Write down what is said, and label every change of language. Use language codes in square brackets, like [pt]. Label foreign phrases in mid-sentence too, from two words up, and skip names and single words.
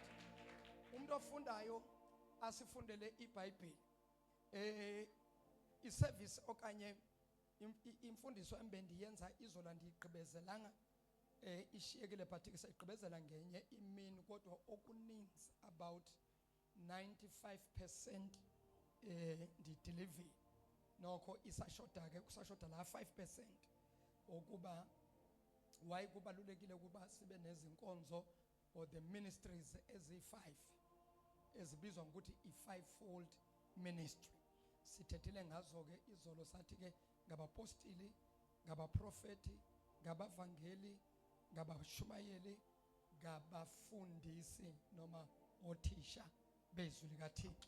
[xh] Umuntu ofundayo asifundele iBhayibheli. Iservice okanye imfundiso embendiyenza izola ndigqibezelanga ishiyekile but isayigqibezela ngenye imini kodwa okuninzi about 95% ndidelivery nokho isashoda ke kusashoda la 5% okuba why kubalulekile ukuba sibe nezinkonzo [en] or the ministries [xh] ezi5 ezibizwa ngokuthi i5-fold ministry. Sithethile ngazo ke izolo sathi ke ngabapostili, ngabaprofeti, ngabavangeli, ngabashumayeli, ngabafundisi noma othisha bezwi likaThixo.